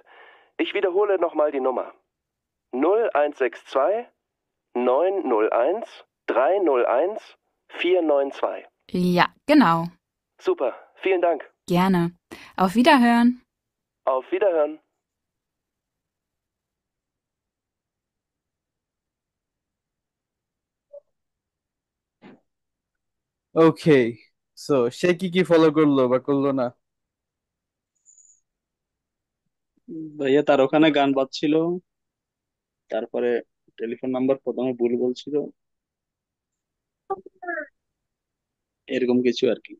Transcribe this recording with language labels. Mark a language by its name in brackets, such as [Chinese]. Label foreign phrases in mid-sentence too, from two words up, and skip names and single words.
[German] Ich wiederhole nochmal die Nummer. 0162 901 301 492. Ja, genau. Super, vielen Dank. Gerne. Auf Wiederhören. Auf Wiederhören. [Bangla] ওকে। সো সে কি কি ফলো করলো বা করলো না? ভাইয়া তার ওখানে গান বাজছিল, তারপরে [English] telephone number [Bangla] প্রথমে ভুল বলছিল, এরকম কিছু আর কি।